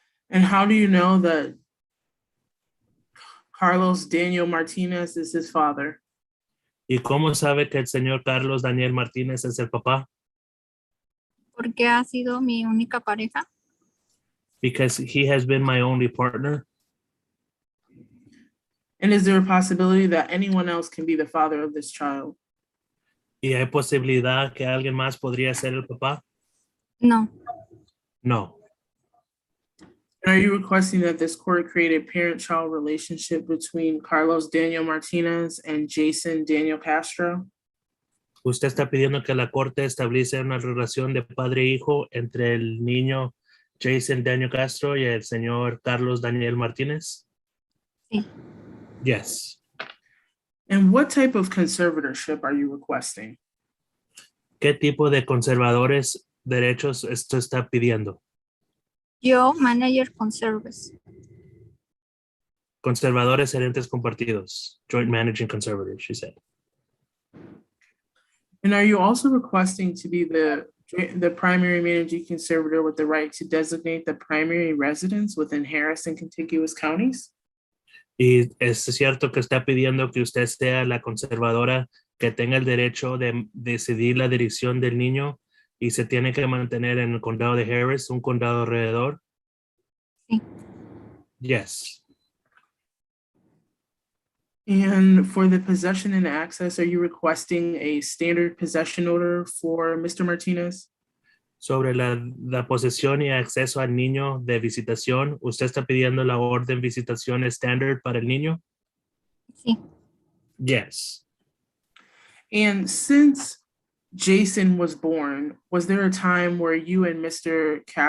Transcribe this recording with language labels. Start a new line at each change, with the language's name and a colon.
English: And how do you know that Carlos Daniel Martinez is his father?
Spanish: ¿Y cómo sabe que el señor Carlos Daniel Martínez es el papá? Porque ha sido mi única pareja.
English: Because he has been my only partner. And is there a possibility that anyone else can be the father of this child?
Spanish: ¿Y hay posibilidad que alguien más podría ser el papá? No.
English: No. And are you requesting that this court create a parent-child relationship between Carlos Daniel Martinez and Jason Daniel Castro?
Spanish: ¿Usted está pidiendo que la corte establece una relación de padre e hijo entre el niño Jason Daniel Castro y el señor Carlos Daniel Martínez? Sí.
English: Yes. And what type of conservatorship are you requesting?
Spanish: ¿Qué tipo de conservadores derechos esto está pidiendo? Yo, manager con service. Conservadores gerentes compartidos.
English: Joint managing conservators, she said. And are you also requesting to be the primary managing conservator with the right to designate the primary residence within Harris and contiguous counties?
Spanish: Y es cierto que está pidiendo que usted sea la conservadora que tenga el derecho de decidir la dirección del niño y se tiene que mantener en el condado de Harris, un condado alrededor. Sí.
English: Yes. And for the possession and access, are you requesting a standard possession order for Mr. Martinez?
Spanish: Sobre la posesión y acceso al niño de visitación, ¿usted está pidiendo la orden visitación estándar para el niño? Sí.
English: Yes. And since Jason was born, was there a time where you and Mr.